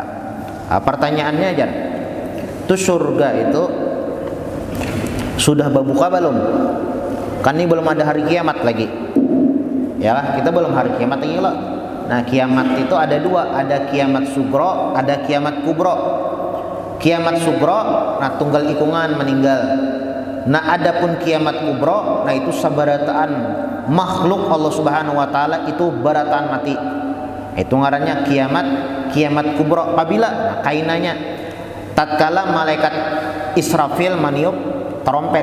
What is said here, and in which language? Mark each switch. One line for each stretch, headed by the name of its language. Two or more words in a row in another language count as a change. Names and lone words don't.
Banjar: Pertanyaannya aja, itu surga itu sudah berbuka belum?
Indonesian: Kan ini belum ada hari kiamat lagi, ya kita belum hari kiamat lagi loh. Nah, kiamat itu ada dua, ada kiamat sugro, ada kiamat kubro. Kiamat sugro,
Banjar: nah tunggal ikungan meninggal. Nah, adapun kiamat kubro, nah itu sabarataan makhluk Allah Subhanahu wa taala itu barataan mati. Itu ngarannya kiamat kubro. Apabila, nah kainanya tatkala malaikat Israfil meniup trompet.